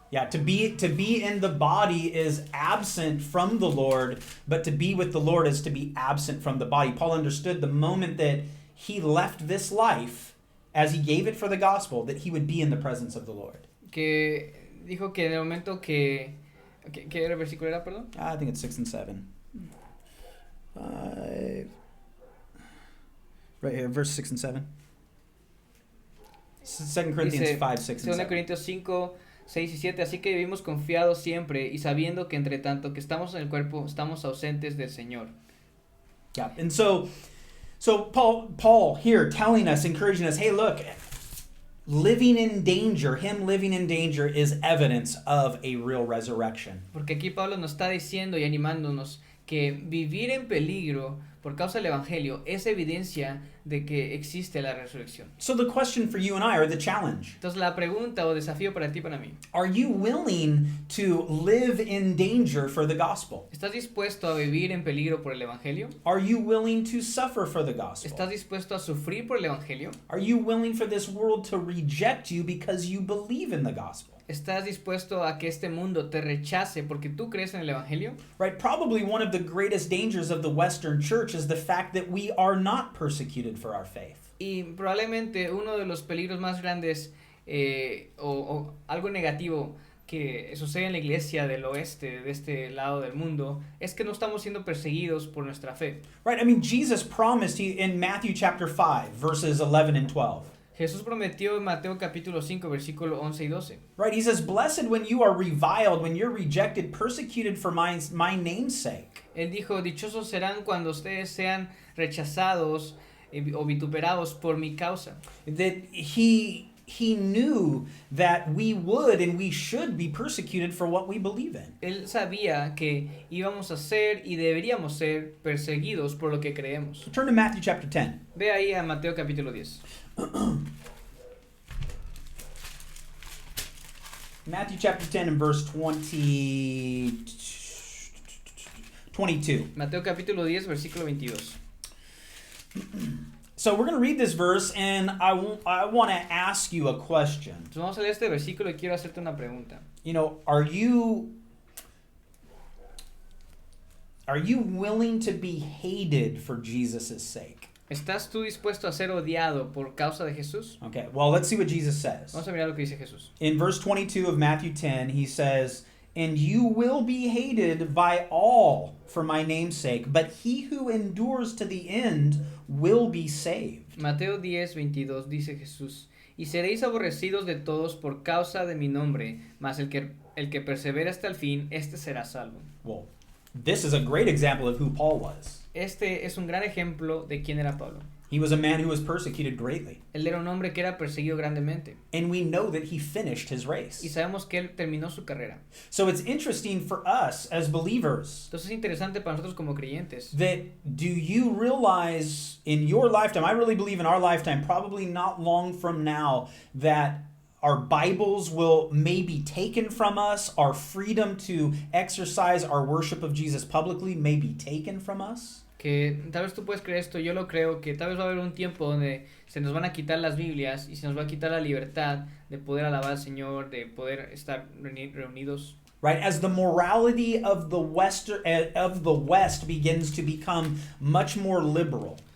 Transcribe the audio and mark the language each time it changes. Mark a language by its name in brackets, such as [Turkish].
[English] To be in the body is absent from the Lord, but to be with the Lord is to be absent from the body. Paul understood the moment that he left this life, as he gave it for the gospel, that he would be in the presence of the Lord. [Spanish] Que dijo que en el momento que ¿qué versículo era, perdón? [English] I think it's 6 and 7. 5. Right here, verse 6 and 7. 2 Corinthians 5, 6 and 7. [Spanish] 2 Corintios 5, 6 y 7. Así que vivimos confiados siempre y sabiendo que entre tanto que estamos en el cuerpo, estamos ausentes del Señor. [English] Yeah, and so Paul here telling us, encouraging us, hey, look, living in danger is evidence of a real resurrection. [Spanish] Porque aquí Pablo nos está diciendo y animándonos que vivir en peligro por causa del evangelio es evidencia de que existe la resurrección. [English] So the question for you and I, or the challenge, [Spanish] Entonces la pregunta o desafío para ti y para mí, [English] are you willing to live in danger for the gospel? [Spanish] ¿estás dispuesto a vivir en peligro por el evangelio? [English] Are you willing to suffer for the gospel? [Spanish] ¿Estás dispuesto a sufrir por el evangelio? [English] Are you willing for this world to reject you because you believe in the gospel? [Spanish] ¿Estás dispuesto a que este mundo te rechace porque tú crees en el evangelio? [English] Right? Probably one of the greatest dangers of the Western church is the fact that we are not persecuted for our faith. [Spanish] Y probablemente uno de los peligros más grandes o algo negativo que sucede en la iglesia del oeste, de este lado del mundo, es que no estamos siendo perseguidos por nuestra fe. [English] Right? I mean, Jesus promised in Matthew chapter 5, verses 11 and 12. [Spanish] Jesús prometió en Mateo capítulo 5, versículo 11 y 12. [English] Right? He says, "Blessed when you are reviled, when you're rejected, persecuted for my name's sake." [Spanish] Él dijo, dichosos serán cuando ustedes sean rechazados o vituperados por mi causa. [English] That he knew that we would and we should be persecuted for what we believe in. [Spanish] Él sabía que íbamos a ser y deberíamos ser perseguidos por lo que creemos. [English] Turn to Matthew chapter 10. [Spanish] Ve ahí a Mateo capítulo 10. [English] Matthew chapter 10 and verse 22. [Spanish] Mateo capítulo 10, versículo 22. [English] So we're going to read this verse, and I want to ask you a question. [Spanish] Entonces vamos a leer este versículo y quiero hacerte una pregunta. [English] You know, are you willing to be hated for Jesus' sake? [Spanish] ¿Estás tú dispuesto a ser odiado por causa de Jesús? [English] Okay, well, let's see what Jesus says. [Spanish] Vamos a mirar lo que dice Jesús. [English] In verse 22 of Matthew 10, he says, "And you will be hated by all for my name's sake, but he who endures to the end will be saved." [Spanish] Mateo 10, 22 dice Jesús, y seréis aborrecidos de todos por causa de mi nombre, mas el que persevera hasta el fin, este será salvo. [English] Well, this is a great example of who Paul was. [Spanish] Este es un gran ejemplo de quién era Pablo. [English] He was a man who was persecuted greatly. [Spanish] Él era un hombre que era perseguido grandemente. [English] And we know that he finished his race. [Spanish] Y sabemos que él terminó su carrera. [English] So it's interesting for us as believers [Spanish] Entonces es interesante para nosotros como creyentes. [English] that do you realize in your lifetime, I really believe in our lifetime, probably not long from now, that our Bibles will may be taken from us, our freedom to exercise our worship of Jesus publicly may be taken from us? [Spanish] Que tal vez tú puedes creer esto, yo lo creo, que tal vez va a haber un tiempo donde se nos van a quitar las Biblias y se nos va a quitar la libertad de poder alabar al Señor, de poder estar reunidos. [English] Right, as the morality of the West begins to become much more liberal.